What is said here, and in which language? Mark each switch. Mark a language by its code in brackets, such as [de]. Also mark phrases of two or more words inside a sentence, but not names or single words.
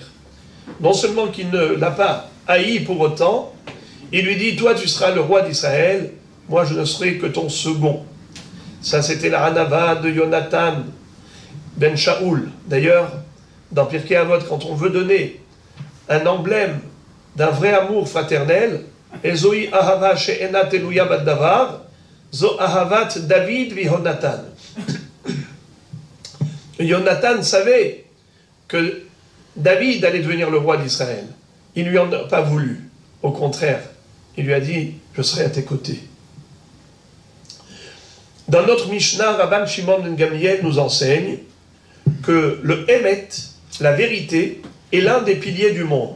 [fr] Non seulement qu'il ne l'a pas haï pour autant, il lui dit, toi tu seras le roi d'Israël, moi je ne serai que ton second. Ça c'était la hanava de Jonathan ben Shaoul. D'ailleurs, dans Pirkei Avot, quand on veut donner un emblème d'un vrai amour fraternel, [he] איזוהי אהבה שאינה תלויה בדבר, זו אהבת דוד ויהונתן. [fr] Jonathan savait que David allait devenir le roi d'Israël. Il ne lui en a pas voulu. Au contraire, il lui a dit, je serai à tes côtés. Dans notre Mishnah, Rabban Shimon ben Gamliel nous enseigne que le Emet, la vérité, est l'un des piliers du monde.